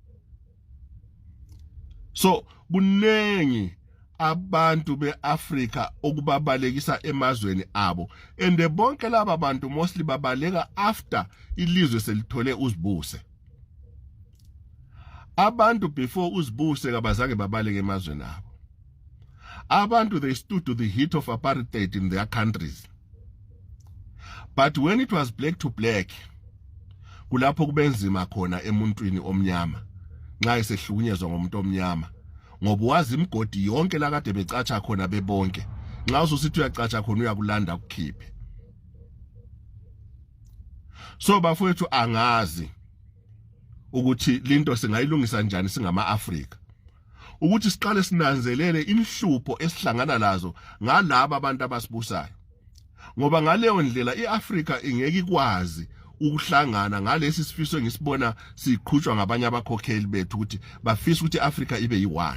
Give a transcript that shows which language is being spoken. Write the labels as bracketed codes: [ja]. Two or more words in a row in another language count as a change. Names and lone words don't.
[nd] So kunengi abantu beAfrika okubabalekisa emazweni abo, and bonke laba bantu mostly babaleka after ilizwe selithole uzibuse. Abantu before uzibuse kabazange babaleke emazweni abo. Abantu, [en] they stood to the heat of apartheid in their countries. But when it was black to black, [nd] kulapho kubenzima khona emuntwini omnyama nxa esehlukunyezwa ngomuntu omnyama, ngoba wazi imgodi yonke la kade becatsha khona bebonke. Nxa ususithi uyacatsha khona uyakulanda ukukhiphe. So bafowethu angazi ukuthi linto singayilungisa njani singama Afrika, ukuthi siqale sinanzelele inhlupho esihlangana lazo ngalabo abantu abasibusayo, ngoba ngaleyo ndlela iAfrika ingeke ikwazi ukuhlangana ngalesi sifiso ngisibona siqhutshwa ngabanye abakhokheli bethu ukuthi bafisa ukuthi iAfrika ibe yi1.